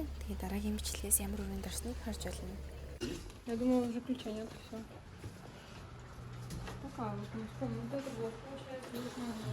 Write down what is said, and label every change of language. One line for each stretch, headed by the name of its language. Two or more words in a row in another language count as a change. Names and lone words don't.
Mongolian: Тэгээд дараагийн бичлэгээс ямар өрөөнд орсныг харж байна.
Russian: Я думала, заключение это все. Пока, вот это вот получается, не знаю.